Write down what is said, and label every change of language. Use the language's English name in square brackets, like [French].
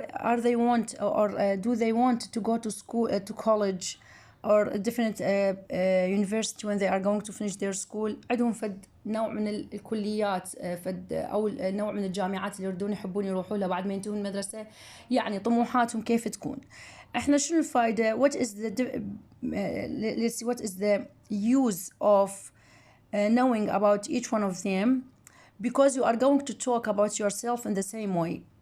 [English] are they want or do they want to go to school, to college or a different university when they are going to finish their school. [Arabic] عندهم فد نوع من الكليات فد أو نوع من الجامعات اللي يردون يحبون يروحوا لها بعد ما ينتهون المدرسة، يعني طموحاتهم كيف تكون. احنا شنو الفائدة؟ [English] what is the use of knowing about each one of them, because you are going to talk about yourself in the same way.